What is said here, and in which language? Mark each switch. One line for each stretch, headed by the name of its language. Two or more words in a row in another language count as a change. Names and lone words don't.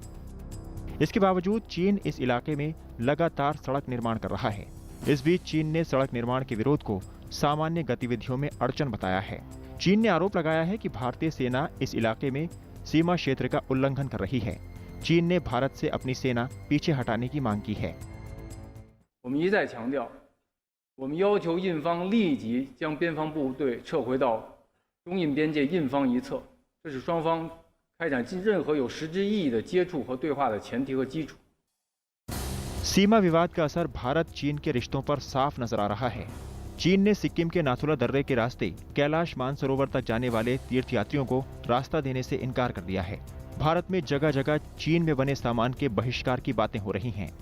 Hindi: इसके बावजूद चीन इस इलाके में लगातार सड़क निर्माण कर रहा है। इस बीच चीन ने सड़क निर्माण के विरोध को सामान्य गतिविधियों में अड़चन बताया है। चीन ने आरोप लगाया है कि भारतीय सेना इस इलाके में सीमा क्षेत्र का उल्लंघन कर रही है। चीन ने भारत से अपनी सेना पीछे हटाने की मांग की है।
Chinese: 我们一再强调，我们要求印方立即将边防部队撤回到中印边界印方一侧，这是双方开展任何有实质意义的接触和对话的前提和基础。
Hindi: सीमा विवाद का असर भारत चीन के रिश्तों पर साफ नजर आ रहा है। चीन ने सिक्किम के नाथुला दर्रे के रास्ते कैलाश मानसरोवर तक जाने वाले तीर्थयात्रियों को रास्ता देने से इनकार कर दिया है। भारत में जगह जगह चीन में बने सामान के बहिष्कार की बातें हो रही हैं।